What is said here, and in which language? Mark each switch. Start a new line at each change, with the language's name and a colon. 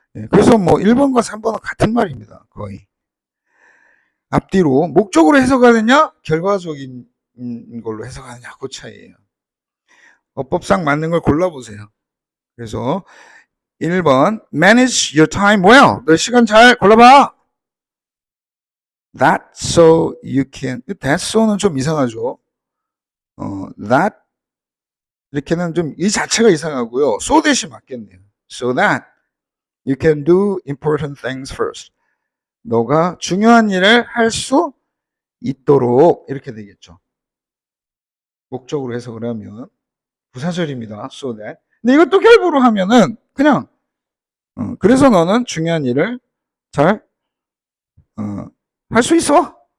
Korean: 그래서 뭐 1번과 3번은 같은 말입니다. 거의. 앞뒤로 목적으로 해석하느냐 결과적인 걸로 해석하느냐 그 차이예요. 어법상 맞는 걸 골라보세요. 그래서 1번
English: manage your time well.
Korean: 너 시간 잘 골라봐.
English: That so you can that so는
Korean: 좀 이상하죠. that 이렇게는 좀 이 자체가 이상하고요. so 대신 맞겠네요.
English: So that you can do important things first.
Korean: 너가 중요한 일을 할 수 있도록 이렇게 되겠죠. 목적으로 해석을 하면 부사절입니다.
English: So that.
Korean: 근데 이것도 결부로 하면은 그냥 그래서 너는 중요한 일을 잘 할 수 있어.